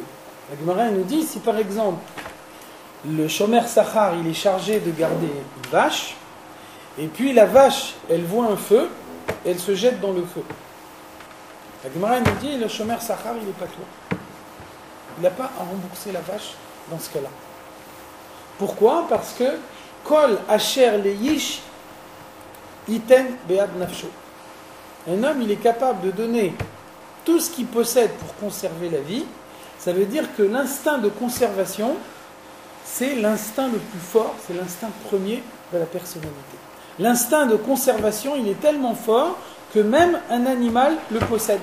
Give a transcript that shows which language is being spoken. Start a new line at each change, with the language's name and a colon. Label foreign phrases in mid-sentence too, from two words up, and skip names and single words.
French: La Gemara nous dit, si par exemple, le
Hebrew: שומר שכר,
French: il est chargé de garder une vache, et puis la vache, elle voit un feu, elle se jette dans le feu. La Gemara nous dit, le
Hebrew: שומר שכר,
French: il n'est pas toi. Il n'a pas à rembourser la vache dans ce cas-là. Pourquoi? Parce que
Hebrew: כל אשר לאיש יתן בעד נפשו.
French: Un homme, il est capable de donner tout ce qu'il possède pour conserver la vie. Ça veut dire que l'instinct de conservation, c'est l'instinct le plus fort, c'est l'instinct premier de la personnalité. L'instinct de conservation, il est tellement fort que même un animal le possède.